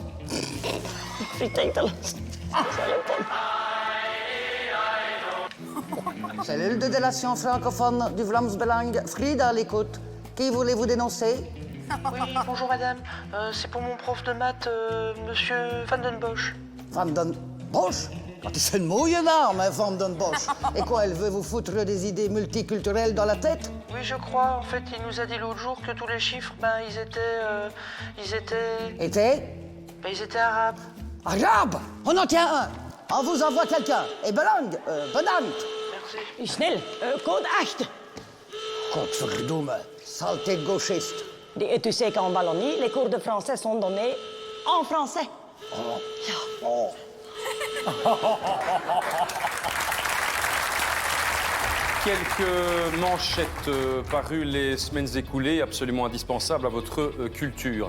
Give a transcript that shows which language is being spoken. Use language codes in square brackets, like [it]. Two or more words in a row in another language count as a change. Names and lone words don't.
[fr] Frites avec de la sauce. Cellule de délation francophone du Vlaams Belang. Frida à l'écoute. Qui voulez-vous dénoncer? Oui, bonjour madame. C'est pour mon prof de maths, monsieur Van den Bosch. Van den Bosch? [nl] Dat is een mooie naam, hein, Van den Bosch. [fr] Et quoi, elle veut vous foutre des idées multiculturelles dans la tête? Oui, je crois. En fait, il nous a dit l'autre jour que tous les chiffres, ils étaient arabes. Arabe? On en tient un. On vous envoie quelqu'un. [nl] Et Belang, bedankt. [fr] Merci. [nl] Snel, code 8. Godverdomme, [fr] saleté de gauchiste. Et tu sais qu'en Wallonie, les cours de français sont donnés en français. Quelques manchettes parues les semaines écoulées, absolument indispensables à votre culture.